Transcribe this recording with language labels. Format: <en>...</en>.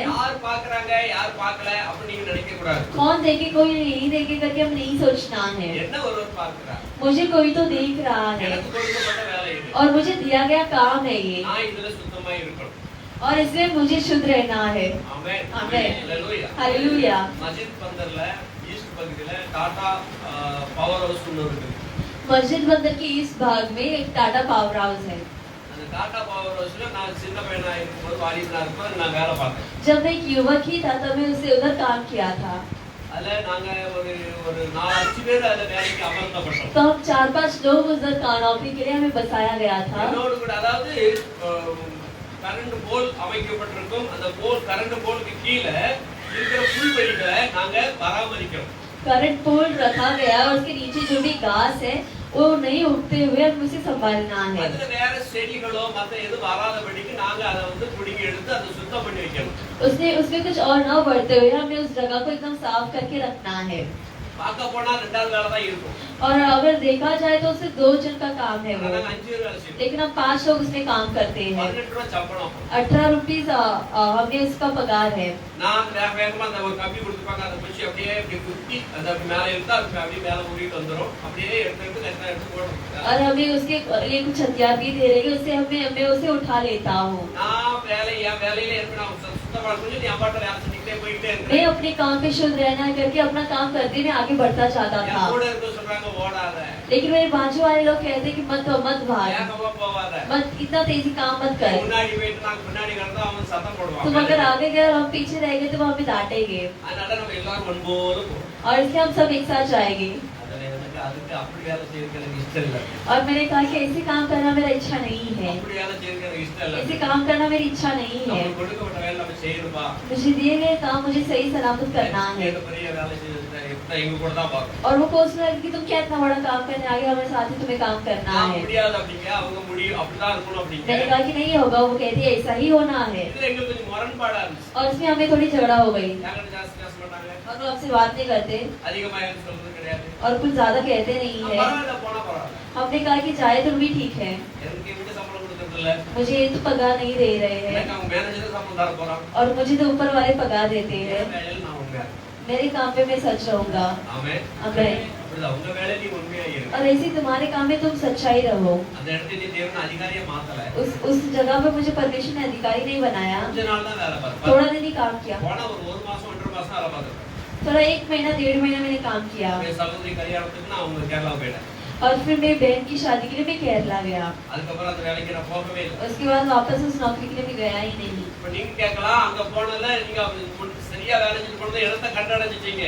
<ta>யார் பாக்குறாங்க யார் பார்க்கல அப்படி நீங்க நினைக்க கூடாது.</ta> <hi>कौन देखे कोई नहीं देखे करके हम नहीं सोचना है।</hi> <ta>என்ன ஒருவர் பார்க்கிறார்?</ta> <hi>मुझे कोई तो देख रहा है</hi> <ta>எனக்கு கொடுக்கப்பட்ட வேலை இது.</ta> <hi>और मुझे दिया गया काम है ये</hi> <ta>நான் இதுல சுத்தமா இருக்கணும்.</ta> <hi>और इसलिए मुझे शुद्ध रहना है।</hi> <ta>ஆமென். ஆமென். ஹalleluya.</ta> <hi>हालेलुया।</hi> <ta>மஸ்ஜித் பந்தர்ல ஈஸ்ட் பகுதியில டாடா பவர் ஹவுஸ் ஒன்னு இருக்கு.</ta> <hi>मस्जिद बंदर के इस भाग में एक टाटा पावर हाउस है।</hi> <ta>அந்த டாடா பவர் ஹவுஸ்ல நான் சின்ன பையனா இருக்கும்போது வாலிபனா இருக்கும்போது நான் வேலை பார்த்தேன்.</ta> <hi>जब मैं एक युवक ही था तब मैं उससे उधर काम किया था।</hi> <ta>அதுல நாங்க ஒரு 4-5 பேர் அதுல வேலைக்கு அமர்த்தப்பட்டோம்.</ta> <hi>तो हम 4-5 लोग उधर नौकरी के लिए हमें बसाया गया था।</hi> <ta>என்னோடு கூட அதாவது கரண்ட் போல் அமைக்கப்பட்டிருக்கும். அந்த போல் கரண்ட் போலுக்கு கீழே இருக்கிற புல்வெளிகளை நாங்க பராமரிக்கிறோம்.</ta> <hi>करंट पोल रखा गया और उसके नीचे जो भी घास है वो नहीं उगते हुए हम उसे संभालना है।</hi> <ta>அதுல வேற செடிகளோ மத்த எது வராதபடிக்கு நாங்க அதை புடுங்கி எடுத்து அதை சுத்தம் பண்ணி வைக்கணும்.</ta> <hi>उसमें कुछ और न बढ़ते हुए हमें उस जगह को एकदम साफ करके रखना है।</hi> <ta>பார்க்க போனா 2வது வேலை தான் இருக்கும்.</ta> <hi>और अगर देखा जाए तो सिर्फ 2 जन का काम है वो,</hi> <ta>நாங்க 5 பேர் வேலை செய்வோம்.</ta> <hi>लेकिन हम 5 लोग उसमें काम करते हैं।</hi> <ta>18 ரூபாய் சம்பளம்.</ta> <hi>18 रुपीस हमें उसका पगार है।</hi> <ta>நான் வேகமா அந்த ஒரு கம்பி கொடுத்துப்பாங்க அதை பிடிச்சி அப்படியே இப்படி குத்தி அதை அப்படி மேலே எடுத்தா அப்படியே மேலே ஊறிட்டு வந்துடும். அப்படியே எடுத்து எடுத்து போடணும்.</ta> <hi>और हमें उसके लिए कुछ हथियार भी दे रहे हैं उससे मैं उसे उठा लेता हूँ।</hi> <ta>நான் என் வேலையில இருந்து நான் சுத்தமா கொஞ்சம் என் பாட்ட வேலை செஞ்சுக்கிட்டே போயிட்டே</ta> <hi>मैं</hi> <ta>இருக்கேன்.</ta> <hi>अपने काम पे शुद्ध रहना करके अपना काम करते हुए आगे बढ़ता चाहता</hi> <ta>என்</ta> <hi>था,</hi> <ta>கூட இருக்க சொல்றாங்க ஓடாத,</ta> <hi>लेकिन मेरे बाजू वाले लोग कहते कि मत भाग,</hi> <ta>வேகமா போவாத,</ta> <hi>मत इतना तेजी काम मत कर।</hi> <ta>முன்னாடி போயிட்டு நாங்க முன்னாடி கிடந்தா அவன் சத்தம் போடுவான்.</ta> <hi>तुम अगर आगे गए और हम पीछे रह गए तो वो हमें डांटेंगे</hi> <ta>அதனால நம்ம எல்லாரும் முன்போடு போறோம்.</ta> <hi>और इसलिए हम सब एक साथ जाएंगे।</hi> <ta>அதுல எனக்கு அதுக்கு அப்படி வேலை செய்யறதுக்கு எனக்கு இஷ்டம் இல்லை.</ta> <hi>और मैंने कहा कि ऐसे काम करना मेरा इच्छा नहीं है,</hi> <ta>அப்படி வேலை செய்யறதுக்கு எனக்கு இஷ்டம் இல்லை.</ta> <hi>ऐसे काम करना मेरी इच्छा नहीं है।</hi> <ta>நமக்கு கொடுக்கப்பட்ட வேலை நம்ம செய்யணும்பா.</ta> <hi>मुझे दिए गए काम मुझे सही सलामत करना है।</hi> <ta>எனக்கு பெரிய வேலை செய்யறது எங்க கூட தான் பார்க்கணும்.</ta> <hi>और वो सोचने लगे कि तुम क्या इतना बड़ा काम करने आगे हमारे साथ ही तुम्हें काम करना</hi> <ta>நான்</ta> <hi>है।</hi> <ta>முடியாது அப்படிங்க, அவங்க முடியும் அப்படிதான் இருக்கணும் அப்படிங்க.</ta> <hi>मैंने कहा कि नहीं होगा, वो कहती है ऐसा ही होना है।</hi> <ta>இதுல எங்களுக்கு கொஞ்சம் முரண்பாடா இருந்துச்சு.</ta> <hi>और इसमें हमें थोड़ी झगड़ा हो गई</hi> <ta>யாங்கிட்ட ஜாஸ்தி பேச மாட்டாங்க,</ta> <hi>और वो आपसे बात नहीं करते</hi> <ta>அதிகமா எனக்கு சொல்றது கிடையாது.</ta> <hi>और कुछ ज्यादा कहते नहीं है।</hi> <ta>பரவாயில்ல போனா பரவாயில்ல,</ta> <hi>हमने कहा कि जाए तो भी ठीक है,</hi> <ta>எனக்கு வீட்டு சம்பளம் கொடுக்கறது இல்ல,</ta> <hi>मुझे ये तो पगार नहीं दे रहे हैं</hi> <ta>எனக்கு அவங்க மேனேஜர் சம்பளம் தர போறான்.</ta> <hi>और मुझे तो ऊपर वाले पगार देते हैं।</hi> <ta>என் வேலையில நான் உண்மையா</ta> <hi>मेरे काम पे मैं सच रहूंगा।</hi> <ta>ஆமென்.</ta> <hi>आमीन।</hi> <ta>அப்படிதான் உங்க வேலையில நீ உண்மையா இரு.</ta> <hi>और ऐसे ही तुम्हारे काम में तुम सच्चाई रहो।</hi> <ta>அந்த இடத்துல நீ தேவன் அதிகாரியா மாத்தல.</ta> <hi>उस जगह पे मुझे परमेश्वर ने अधिकारी नहीं बनाया,</hi> <ta>கொஞ்ச நாள் தான் வேலை பார்த்தேன்.</ta> <hi>थोड़ा दिन ही काम किया।</hi> <ta>போனா ஒரு மாசம் 1.5 மாசம் வேலை பார்த்தேன்.</ta> <hi>थोड़ा 1 महीना 1.5 महीना मैंने काम किया</hi> <ta>என் சகோதரி கல்யாணத்துக்கு நான் அவங்க கேரளா போயிட்டேன்.</ta> <hi>और फिर मेरी बहन की शादी के लिए मैं केरला गया।</hi> <ta>அதுக்கப்புறம் அந்த வேலைக்கு நான் போகவே இல்லை.</ta> <hi>उसके बाद वापस उस नौकरी के लिए मैं गया ही नहीं।</hi> <ta>இப்ப நீங்க கேட்கலாம், அங்க போனல நீங்க சரியா வேலை செஞ்சு கொண்டு இடத்தை கண்டடைஞ்சிட்டீங்க.</ta>